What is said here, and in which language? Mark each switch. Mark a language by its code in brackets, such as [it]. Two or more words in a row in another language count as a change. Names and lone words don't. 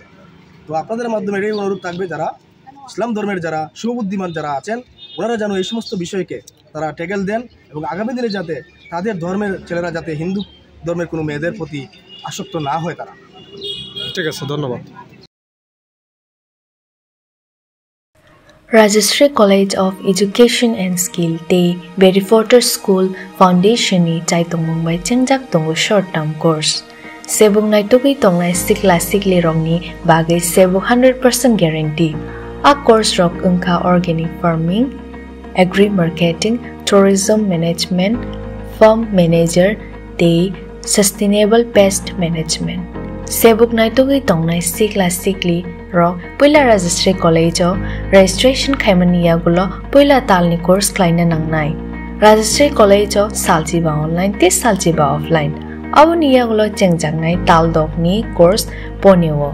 [bn] তো আপনাদের মাধ্যমে এটাই অনুরোধ থাকবে, যারা ইসলাম ধর্মের যারা সুবুদ্ধিমান যারা আছেন, ওনারা যেন এই সমস্ত বিষয়কে তারা ট্যাকেল দেন এবং আগামী দিনে যাতে তাদের ধর্মের ছেলেরা যাতে হিন্দু ধর্মের কোনো মেয়েদের প্রতি আসক্ত না হয় তারা। ঠিক আছে, ধন্যবাদ। [trp] Rajashree College of Education and Skill Te Berrywater School Foundation ni Chaitong Mumbai Chengjak Tongo [en] short term course. [trp] Sebung naitugui tongnai sikli rong ni bagai sebu 100% guarantee. A course rok ungka [en] organic farming, agri marketing, tourism management, farm manager, [trp] te [en] sustainable pest management. [trp] Sebuk naitugui tongnai sikli rok puila Rajashree College o registration khaimaniya gulo puila talni course klaina nangnai. Rajashree College o saljiba online te saljiba offline. Abuniya gulo chengjangnaI tal dokni course ponewo.